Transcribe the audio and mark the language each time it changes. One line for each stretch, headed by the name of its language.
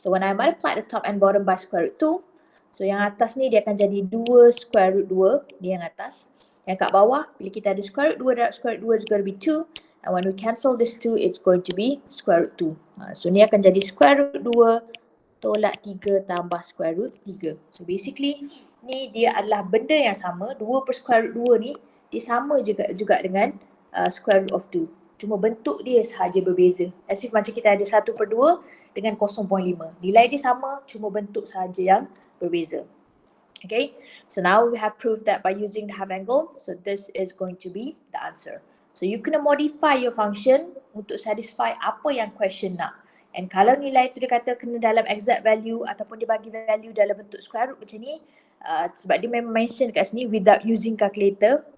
English: So when I multiply the top and bottom by square root 2, so
Malay: yang atas ni dia akan jadi
English: 2 square root 2,
Malay: ni yang atas. Yang kat bawah, bila kita ada square root 2 darab square root 2
English: is going to be
Malay: 2.
English: And when we cancel this 2, it's going to be square root 2.
Malay: So ni akan jadi square root 2 tolak 3 tambah square root 3. So basically, ni dia adalah benda yang sama. 2 per square root 2 ni, dia sama juga dengan square root of 2. Cuma bentuk dia sahaja berbeza.
English: As if
Malay: macam kita ada 1 per 2 dengan 0.5. Nilai dia sama, cuma bentuk sahaja yang berbeza.
English: Okay, so now we have proved that by using the half angle. So this is going to be the answer. So you kena modify your function untuk satisfy apa yang question nak.
Malay: And kalau nilai tu dia kata kena dalam exact value ataupun dia bagi value dalam bentuk square root macam ni, sebab dia memang mention kat sini
English: without using calculator.